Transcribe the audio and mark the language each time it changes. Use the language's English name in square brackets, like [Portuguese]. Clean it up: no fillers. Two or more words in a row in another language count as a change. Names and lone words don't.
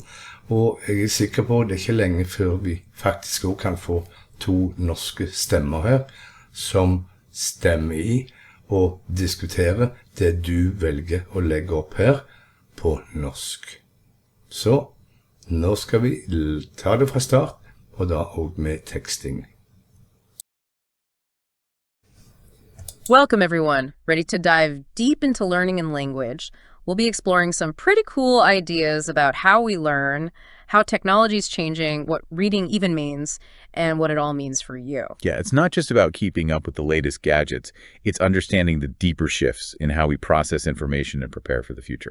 [Norwegian] Og jeg er sikker på at det er ikke lenge før vi faktisk også kan få 2 norske stemmer her, som stemmer i og diskuterer det du velger å legge opp her på norsk. Så nå skal vi ta det fra start, og da også med teksting. [English] Welcome everyone, ready to dive deep into learning and language. we'll be exploring some pretty cool ideas about how we learn, how technology is changing, what reading even means, and what it all means for you. Yeah, it's not just about keeping up with the latest gadgets. It's understanding the deeper shifts in how we process information and prepare for the future.